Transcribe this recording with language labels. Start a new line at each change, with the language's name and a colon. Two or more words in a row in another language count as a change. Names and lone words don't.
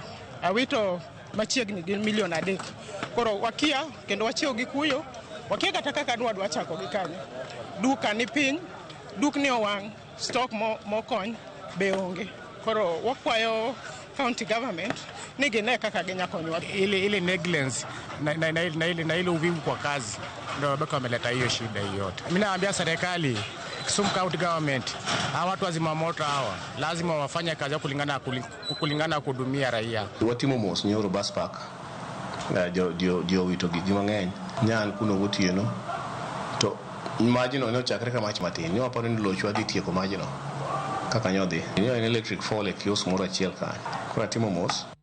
Luo (Kenya and Tanzania): Awito machiegni gi milion 3. Koro wakia kendo wachio gi kuyo. Wakia kata kaka dwa chako gi kanyo. Duka ni piny, dukni owang', stock mo kony. be onge. Koro wakwayo
English: county government
Luo (Kenya and Tanzania): ni gine kaka Kenya konyo.
Swahili: Ile negligence na ile uvivu kwa kazi ndio bado wameleta hiyo shida yote. Mimi naambia serikali, Kisumu County Government, hawa watu wazima moto hawa lazima wafanye kazi yao kulingana kuhudumia raia.
Luo (Kenya and Tanzania): Watimo mos nyoro
English: bus park
Luo (Kenya and Tanzania): dio wito gigi mang'eny nyan kuno gotieno to majino ne ochakre ka mach matin ni waparo ni lochwa dhi tieko majino kaka nyodhi ni en
English: electric fall
Luo (Kenya and Tanzania): e kiosk moro achiel kanyo koro atimo mos.